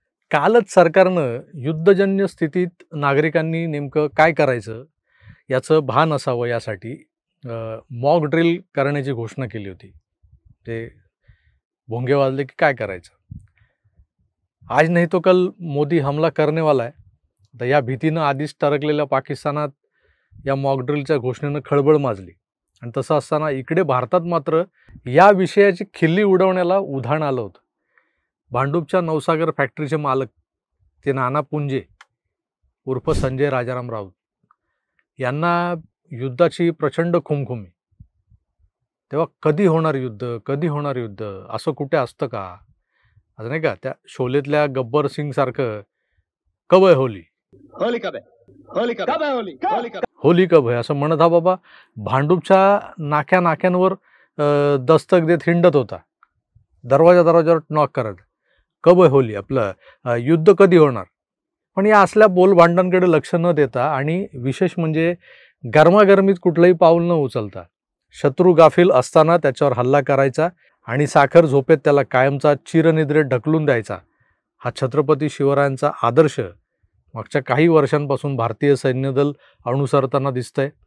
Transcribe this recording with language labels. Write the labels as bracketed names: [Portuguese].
[Marathi] कालच सरकारनं युद्धजन्य स्थितीत नागरिकांनी नेमकं काय करायचं याचं भान असावं यासाठी मॉक ड्रिल करण्याची घोषणा केली होती. ते भोंगे वाजले की काय करायचं. [Hindi] आज नाही तो कल मोदी हमला करने वाला है. [Marathi] तर या भीतीनं आधीच टरकलेल्या पाकिस्तानात या मॉक ड्रिलच्या घोषणेनं खळबळ माजली. आणि तसं असताना इकडे भारतात मात्र या विषयाची खिल्ली उडवण्याला उधाण आलं होतं. भांडूपच्या नवसागर फॅक्टरीचे मालक ते नाना पुंजे उर्फ संजय राजाराम राऊत यांना युद्धाची प्रचंड खुमखुमी. तेव्हा कधी होणार युद्ध, कधी होणार युद्ध, असं कुठे असतं का? असं नाही का त्या शोलेतल्या गब्बर सिंग सारखं [Hindi] कब है होली, होली कब है, होली कब है, होली होली कब होली कब है [Marathi] असं म्हणत हा बाबा भांडूपच्या नाक्या नाक्यांवर दस्तक देत हिंडत होता, दरवाजावर नॉक करत. कब आहे होली, आपलं युद्ध कधी होणार. पण या असल्या बोलभांडांकडे लक्ष न देता आणि विशेष म्हणजे गरमागरमीत कुठलंही पाऊल न उचलता शत्रू गाफील असताना त्याच्यावर हल्ला करायचा आणि साखर झोपेत त्याला कायमचा चिरनिद्रेत ढकलून द्यायचा, हा छत्रपती शिवरायांचा आदर्श मागच्या काही वर्षांपासून भारतीय सैन्यदल अनुसरताना दिसतंय.